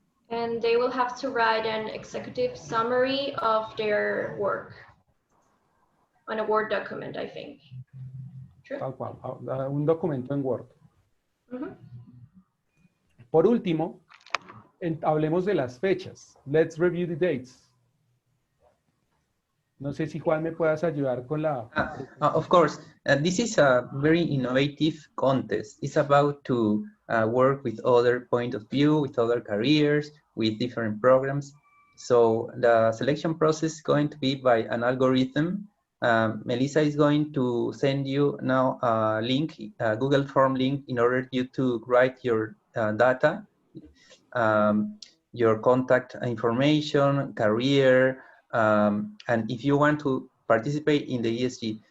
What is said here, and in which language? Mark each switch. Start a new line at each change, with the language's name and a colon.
English: And they will have to write an executive summary of their work on a Word document, I think. True?
Spanish: Tal cual, un documento en Word. Por último, hablemos de las fechas. Let's review the dates. No sé si Juan me puedas ayudar con la...
English: Of course, this is a very innovative contest. It's about to work with other point of view, with other careers, with different programs. So the selection process is going to be by an algorithm. Melissa is going to send you now a link, a Google Form link, in order you to write your data, your contact information, career, and if you want to participate in the ESG.